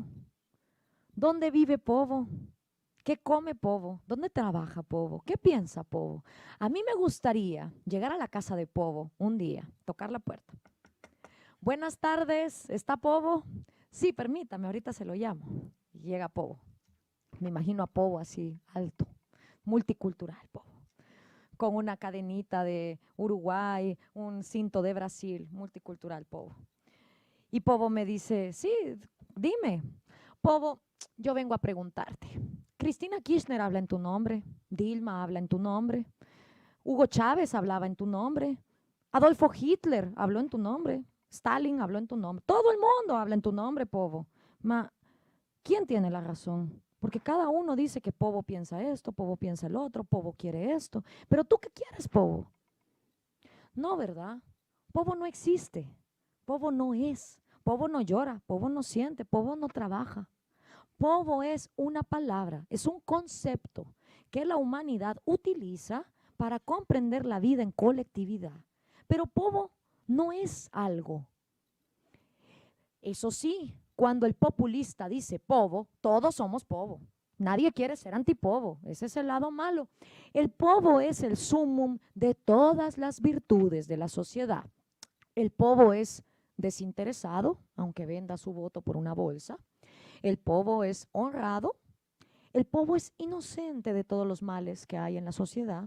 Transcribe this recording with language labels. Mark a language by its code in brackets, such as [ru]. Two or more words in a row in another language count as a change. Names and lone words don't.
[es] ¿Dónde vive povo? ¿Qué come povo? ¿Dónde trabaja povo? ¿Qué piensa povo? A mí me gustaría llegar a la casa de povo un día, tocar la puerta. Buenas tardes, ¿está povo? Sí, permítame, ahorita se lo llamo. Y llega povo. Me imagino a povo así, alto, multicultural povo, con una cadenita de Uruguay, un cinto de Brasil, multicultural povo. Y povo me dice, sí, dime, povo, yo vengo a preguntarte. Cristina Kirchner habla en tu nombre, Dilma habla en tu nombre, Hugo Chávez hablaba en tu nombre, Adolfo Hitler habló en tu nombre, Stalin habló en tu nombre, todo el mundo habla en tu nombre, povo. ¿Quién tiene la razón? Porque cada uno dice que povo piensa esto, povo piensa el otro, povo quiere esto. Pero ¿tú qué quieres, povo? No, ¿verdad? Povo no existe, povo no es, povo no llora, povo no siente, povo no trabaja. Povo es una palabra, es un concepto que la humanidad utiliza para comprender la vida en colectividad. Pero povo no es algo. Eso sí, cuando el populista dice povo, todos somos povo. Nadie quiere ser antipovo, ese es el lado malo. El povo es el sumum de todas las virtudes de la sociedad. El povo es desinteresado, aunque venda su voto por una bolsa. El povo es honrado. El povo es inocente de todos los males que hay en la sociedad.